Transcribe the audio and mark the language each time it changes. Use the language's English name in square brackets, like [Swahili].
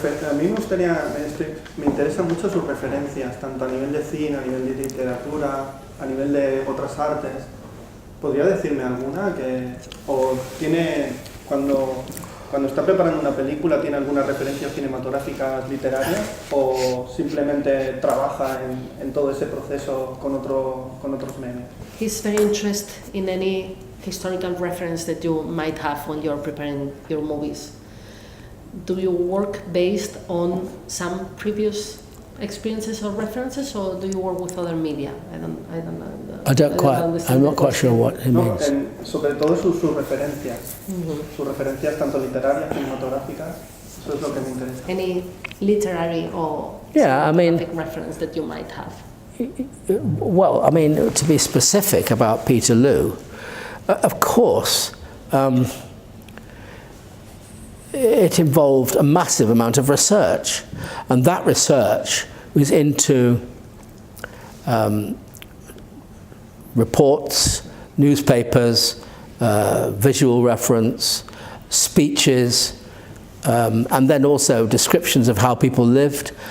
[Spanish] A mí me interesa mucho sus referencias, tanto a nivel de cine, a nivel de literatura, a nivel de otras artes. ¿Podría decirme alguna o tiene, cuando está preparando una película, tiene algunas referencias cinematográficas literarias o simplemente trabaja en todo ese proceso con otros medios? [English] He's very interested in any historical reference that you might have when you're preparing your movies. Do you work based on some previous experiences or references, or do you work with other media? I'm not quite sure what he means. Sobre todo sus referencias, sus referencias tanto literarias, cinematográficas, eso es lo que me interesa. Any literary or cinematographic reference that you might have? Well, I mean, to be specific about Peterloo, of course, it involved a massive amount of research, and that research was into reports, newspapers, visual reference, speeches, and then also descriptions of how people lived.